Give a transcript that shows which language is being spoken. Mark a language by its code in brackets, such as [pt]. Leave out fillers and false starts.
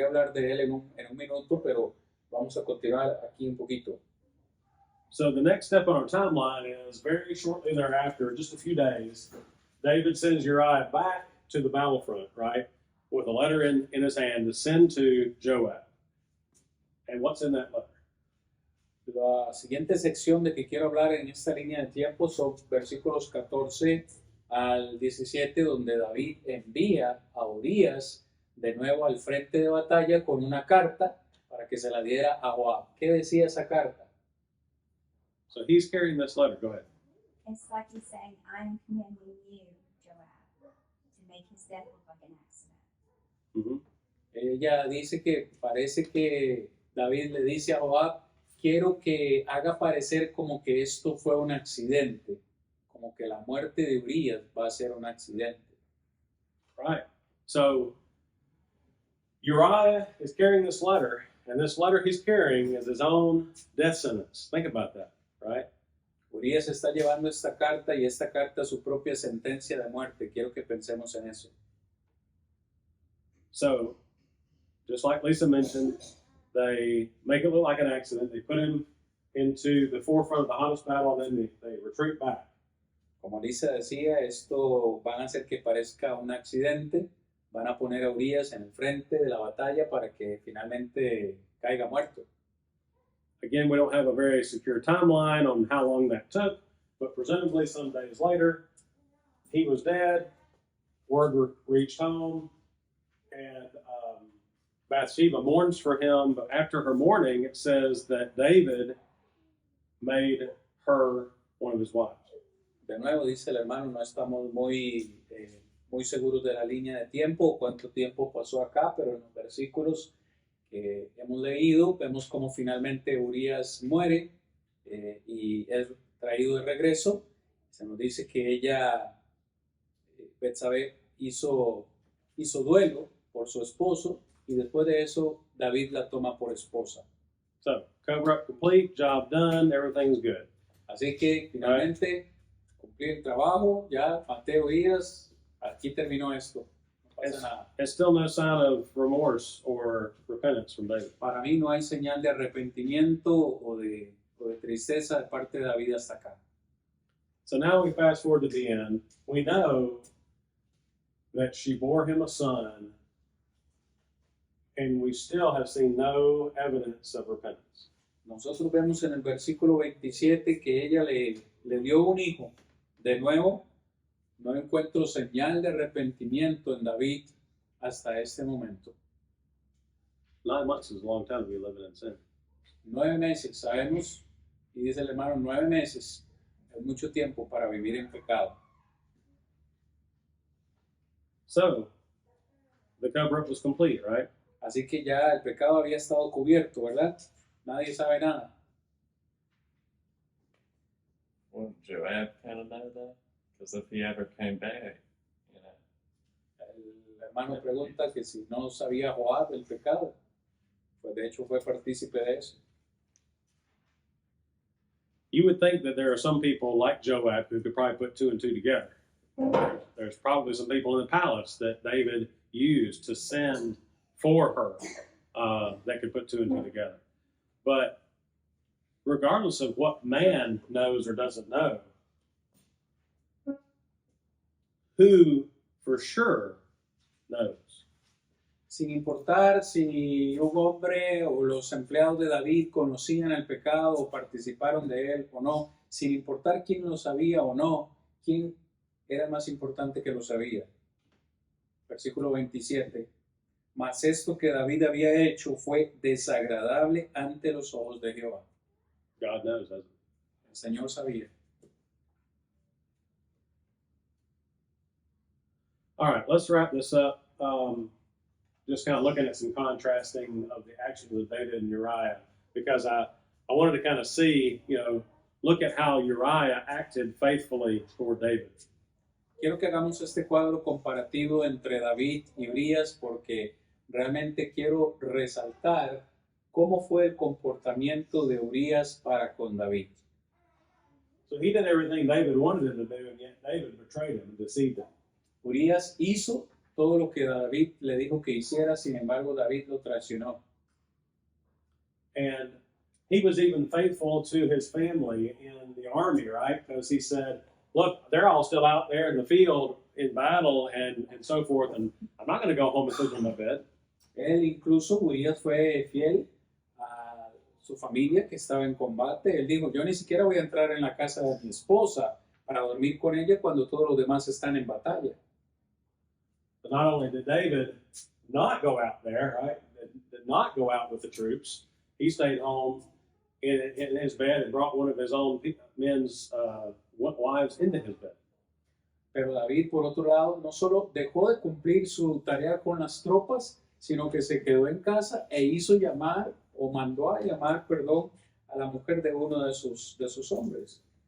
[es] Voy a hablar de él en un minuto, pero vamos a continuar aquí un poquito. [en] So the next step on our timeline is very shortly thereafter, just a few days, David sends Uriah back to the battlefront, right, with a letter in his hand to send to Joab. And what's in that letter? [es] La siguiente sección de que quiero hablar en esta línea de tiempo son versículos 14 al 17, donde David envía a Urias de nuevo al frente de batalla con una carta para que se la diera a Joab. ¿Qué decía esa carta? [en] So he's carrying this letter. Go ahead. It's like he's saying, I'm commending you, Joab, to make his death look like an accident. Mm-hmm. [es] Ella dice que parece que David le dice a Joab, quiero que haga parecer como que esto fue un accidente, como que la muerte de Urias va a ser un accidente. [en] Right. So Uriah is carrying this letter, and this letter he's carrying is his own death sentence. Think about that, right? [es] Urias está llevando esta carta y esta carta es su propia sentencia de muerte. Quiero que pensemos en eso. [en] So, just like Lisa mentioned, they make it look like an accident. They put him into the forefront of the hottest battle, and then they retreat back. [es] Como Lisa decía, esto van a hacer que parezca un accidente. Van a poner a Urias en el frente de la batalla para que finalmente caiga muerto. [en] Again, we don't have a very secure timeline on how long that took, but presumably some days later, he was dead. Word reached home, and Bathsheba mourns for him, but after her mourning, it says that David made her one of his wives. [es] De nuevo, dice el hermano, no estamos muy seguros de la línea de tiempo, cuánto tiempo pasó acá, pero en los versículos que hemos leído, vemos cómo finalmente Urias muere y es traído de regreso. Se nos dice que ella, Betsabé, hizo duelo por su esposo y después de eso David la toma por esposa. [en] So, cover up complete, job done, everything's good. [es] Así que finalmente cumplí el trabajo, ya maté a Urias, aquí terminó esto. No pasa nada. [en] And still no sign of remorse or repentance from David. [es] Para mí no hay señal de arrepentimiento o de tristeza de parte de David hasta acá. [en] So now we fast forward to the end. We know that she bore him a son, and we still have seen no evidence of repentance. [es] Nosotros vemos en el versículo 27 que ella le dio un hijo. De nuevo, no encuentro señal de arrepentimiento en David hasta este momento. [en] 9 months is a long time to be living in sin. [es] 9 meses, sabemos, y dice el hermano, 9 meses es mucho tiempo para vivir en pecado. [en] So, the cover-up was complete, right? [es] Así que ya el pecado había estado cubierto, ¿verdad? Nadie sabe nada. [en] Wouldn't Joab kind of know that? Because if he ever came back, you know. [es] El hermano pregunta que si no sabía Joab del pecado. Pues de hecho fue partícipe de eso. [en] You would think that there are some people like Joab who could probably put 2 and 2 together. There's probably some people in the palace that David used to send for her that could put 2 and 2 together. But regardless of what man knows or doesn't know, who for sure knows? [es] Sin importar si un hombre o los empleados de David conocían el pecado o participaron de él o no, sin importar quién lo sabía o no, quién era más importante que lo sabía. Versículo 27. Mas esto que David había hecho fue desagradable ante los ojos de Jehová. [en] God knows, doesn't he? [es] El Señor sabía. [en] All right, let's wrap this up. just kind of looking at some contrasting of the actions of David and Uriah, because I wanted to kind of see, look at how Uriah acted faithfully toward David. [es] Quiero que hagamos este cuadro comparativo entre David y Urías porque realmente quiero resaltar cómo fue el comportamiento de Urías para con David. [en] So he did everything David wanted him to do, and yet David betrayed him and deceived him. [es] Urías hizo todo lo que David le dijo que hiciera, sin embargo David lo traicionó. [en] And he was even faithful to his family in the army, right? Because he said, look, they're all still out there in the field in battle and so forth, and I'm not going to go home and sleep in my bed. [es] Él incluso, Urías fue fiel a su familia que estaba en combate. Él dijo, yo ni siquiera voy a entrar en la casa de mi esposa para dormir con ella cuando todos los demás están en batalla. [en] But not only did David not go out there, right, did not go out with the troops, he stayed home in his bed and brought one of his own men's wives into his bed. [es] Pero David, por otro lado, no solo dejó de cumplir su tarea con las tropas, sino que se quedó en casa e hizo llamar, o mandó a llamar, perdón, a la mujer de uno de sus hombres.